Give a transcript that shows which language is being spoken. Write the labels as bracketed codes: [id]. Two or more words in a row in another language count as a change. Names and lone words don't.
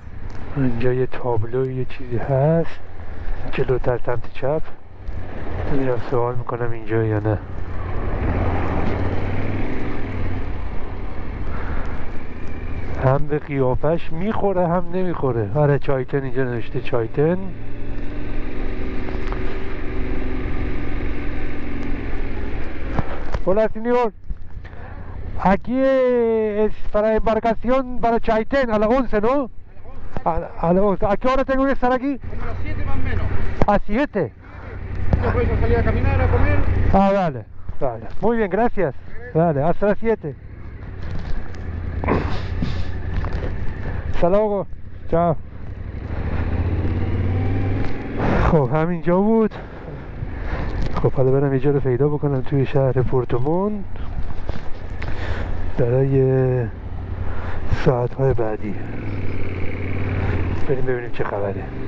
[fa] اینجا یه تابلو یه چیزی هست جلوتر سمت چپ. میرم سوال میکنم اینجا یا نه. هم به قیافش میخوره هم نمیخوره. آره چایتن اینجا نوشته چایتن. [es] Hola señor, aquí es para embarcación para Chaitén a las 11, ¿no? A las 11. ¿A qué hora tengo que estar aquí? Como a las 7 más o menos. ¿A 7? Después a salir a caminar, a comer. Ah, vale, vale. Muy bien, gracias. Vale, hasta las 7. Hasta luego. Chao. [fa] خب همینجا بود. خب حالا برم یه جا رو پیدا بکنم توی شهر پورتوموند برای ساعتهای بعدی. بریم ببینیم چه خبره.